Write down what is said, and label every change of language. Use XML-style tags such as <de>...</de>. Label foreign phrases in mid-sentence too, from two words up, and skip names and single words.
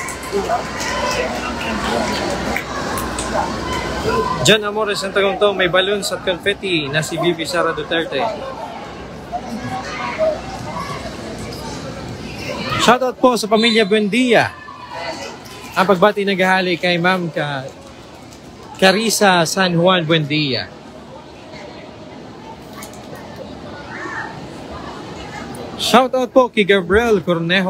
<tl>John Amores ng Tagongtong, may balloons at confetti na si VP Sara Duterte. Shoutout po sa pamilya Buendia. Ang pagbati naghahali kay Ma'am Carissa San Juan Buendia. Shoutout po kay Gabriel Cornejo.</tl>